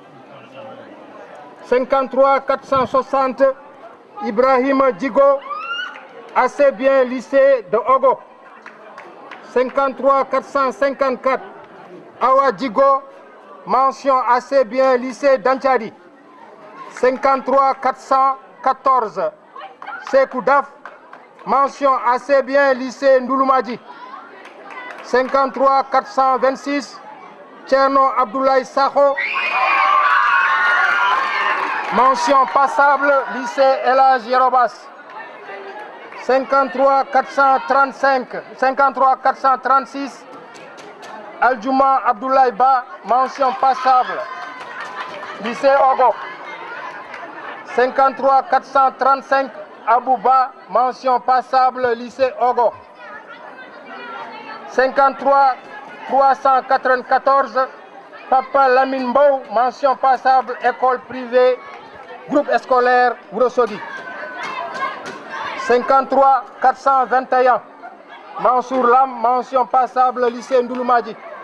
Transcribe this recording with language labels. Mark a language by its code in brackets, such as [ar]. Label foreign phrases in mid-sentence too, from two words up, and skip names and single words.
[fr] 53 460, Ibrahima Djigo, assez bien lycée de Ogo. 53 454, Awa Djigo, mention assez bien lycée d'Antiadi. 53 414, Sekou Daf, mention assez bien lycée Ndouloumadji. 53 426, Tcherno Abdoulaye Sakho, mention passable, lycée El Hadj Yoro Bass. 53 436, Aldjouma Abdoulaye Ba, mention passable, lycée Ogo. 53 435, Abouba, mention passable, lycée Ogo. 53 394, Papa Lamine Mbow, mention passable, école privée, groupe scolaire Ourossogui. 53 421, Mansour Lam, mention passable, lycée Ndouloumadji.